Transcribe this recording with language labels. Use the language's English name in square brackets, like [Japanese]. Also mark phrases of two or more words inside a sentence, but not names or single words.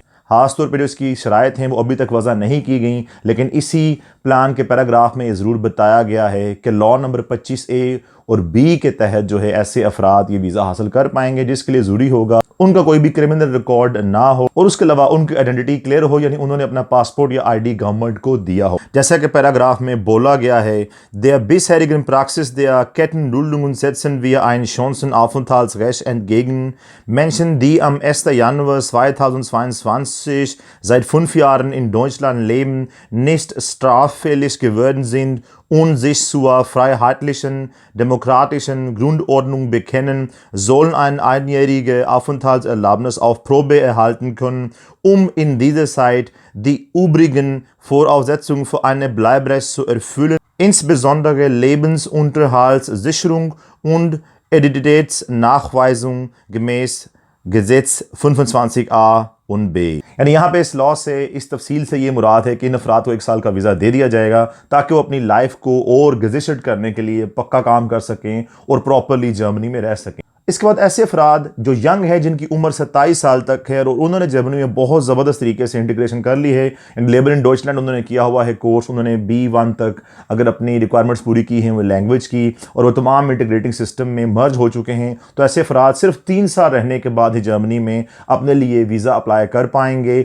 [Urdu] خاص طور پر جو اس کی شرائط ہیں وہ ابھی تک وضع نہیں کی گئی، لیکن اسی پلان کے پیراگراف میں یہ ضرور بتایا گیا ہے کہ [English] law number [Urdu] 25A اور B کے تحت جو ہے ایسے افراد یہ ویزا حاصل کر پائیں گے، جس کے لیے ضروری ہوگا ان کا کوئی بھی [English] criminal record [Urdu] نہ ہو اور اس کے علاوہ ان کی [English] identity clear [Urdu] ہو، یعنی انہوں نے اپنا پاسپورٹ یا ID گورنمنٹ کو دیا ہو. जैसा कि पैराग्राफ में बोला गया है, [German] der bisherigen Praxis der Kettenduldungen setzen wir ein Chancenaufenthaltsrecht entgegen. Menschen, die am 1. Januar 2022 seit 5 Jahren in Deutschland leben, nicht straffällig geworden sind und sich zur freiheitlichen, demokratischen Grundordnung bekennen, sollen eine einjährige Aufenthaltserlaubnis auf Probe erhalten können, um in dieser Zeit die übrigen Voraussetzungen für ein Bleibrecht zu erfüllen, insbesondere Lebensunterhaltssicherung und Identitätsnachweisung gemäß Gesetz 25a und B। [Urdu] यानी यहाँ पे इस लॉ से, इस तफसील से ये मुराद है कि इन अफराद को 1 साल का वीज़ा दे दिया जाएगा ताकि वो अपनी लाइफ को और गजिशट करने के लिए पक्का काम कर सकें और प्रॉपरली जर्मनी में रह सकें। اس کے بعد ایسے افراد جو ینگ ہے، جن کی عمر 27 سال تک ہے اور انہوں نے جرمنی میں بہت زبردست طریقے سے انٹیگریشن کر لی ہے، لیبر اِن ڈوئچلینڈ انہوں نے کیا ہوا ہے کورس، انہوں نے B1 تک اگر اپنی ریکوائرمنٹس پوری کی ہیں وہ لینگویج کی، اور وہ تمام [English] integrating system [Urdu] میں مرج ہو چکے ہیں، تو ایسے افراد صرف 3 سال رہنے کے بعد ہی جرمنی میں اپنے لیے [English] visa apply [Urdu] کر پائیں گے.